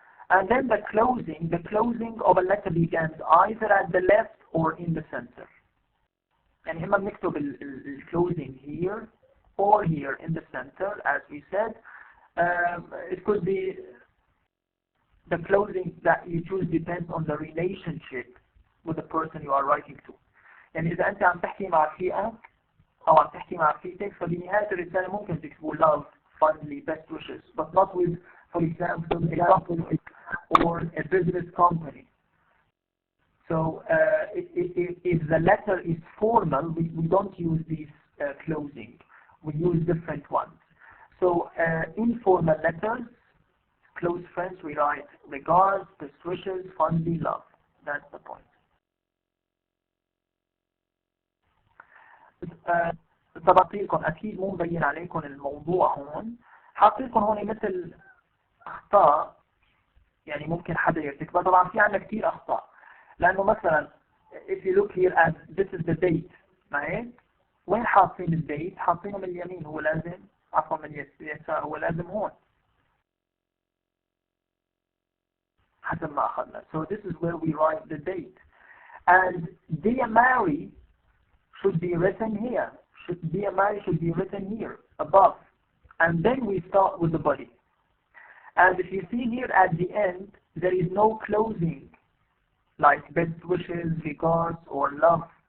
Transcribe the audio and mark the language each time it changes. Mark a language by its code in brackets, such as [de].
[en] And then the closing of a letter begins either at the left or in the center. [ar] يعني إما بنكتب [en] closing here or here in the center, as we said. It could be the closing that you choose depends on the relationship with the person you are writing to. [ar] يعني إذا أنت عم تحكي مع رفيقك أو عم تحكي مع رفيقتك فبنهاية الرسالة ممكن تكتبوا [en] love, fondly, best wishes, but not with, for example, a company or a business company. So if the letter is formal, we don't use these closing. We use different ones. So informal letters, close friends, we write regards, best wishes, fondly, love. That's the point. [ar] طبعاً أكيد مو مبين عليكم الموضوع هون. حاطيلكم هون مثل أخطاء يعني ممكن حدا يرتكبها. طبعاً في عندنا كثير أخطاء. لأنه مثلاً [en] if you look here at this is the date [ar] معي وين حاطين الديت؟ حاطينه من اليمين، هو لازم عفوا من اليسار، هو لازم هون حسب ما أخذنا. [en] So this is where we write the date. And dear Mary should be written here. Dear Mary should be written here above. And then we start with the body. And if you see here at the end, there is no closing like best wishes, regards, or love.